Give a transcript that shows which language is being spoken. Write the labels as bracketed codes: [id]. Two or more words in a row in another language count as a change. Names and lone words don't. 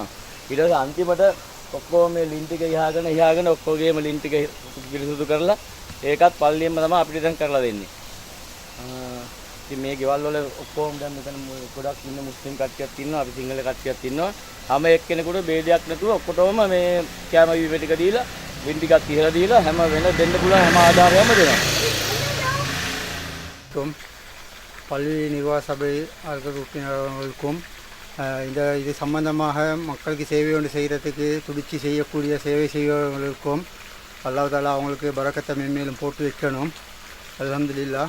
[si] ඊට පස්සේ අන්තිමට ඔක්කොම මේ ලින් ටික ඉහාගෙන ඔක්කොගේම ලින් ටික පිරිසුදු කරලා ඒකත් පල්ලියෙන්ම තමයි අපිට දැන් කරලා දෙන්නේ. ඉතින් මේ ගෙවල් වල ඔක්කොම දැන් මෙතන ගොඩක් ඉන්න මුස්ලිම් කට්ටියක් ඉන්නවා, අපි සිංහල කට්ටියක් ඉන්නවා. හැම එක්කෙනෙකුට ભેදයක් නැතුව ඔක්කොටම මේ කෑම බීම ටික දීලා, ලින් ටිකක් ඉහලා දීලා හැම වෙන දෙන්න පුළුවන් හැම ආධාරයක්ම දෙනවා. [ta] பள்ளி நிர்வாக சபை உறுப்பினர்களுக்கும் இது சம்பந்தமாக மக்களுக்கு சேவை ஒன்று செய்கிறதுக்கு துடிச்சு செய்யக்கூடிய சேவை செய்பவர்களுக்கும் [ar] الله تعالى [ta] அவங்களுக்கு பரக்கத்தை மென்மேலும் போட்டு வைக்கணும். அல்ஹம்துலில்லாஹ்.